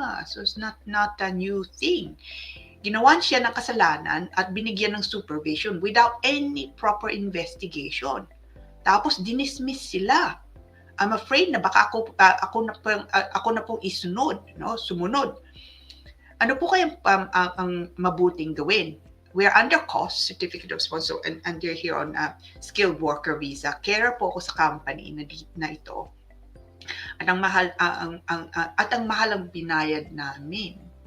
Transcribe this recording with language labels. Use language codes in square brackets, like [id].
[en] So it's not a new thing. [tl] Ginawan siya ng kasalanan at binigyan ng [en] supervision without any proper investigation. [tl] Tapos dinismiss sila. [en] I'm afraid [tl] na baka ako na pong isunod, no? Sumunod. Ano po kayang ang mabuting gawin? [en] We're under COS, Certificate of Sponsor, and they're here on skilled worker visa. [tl] Carer po ako sa company na ito. At ang mahal ang binayad namin.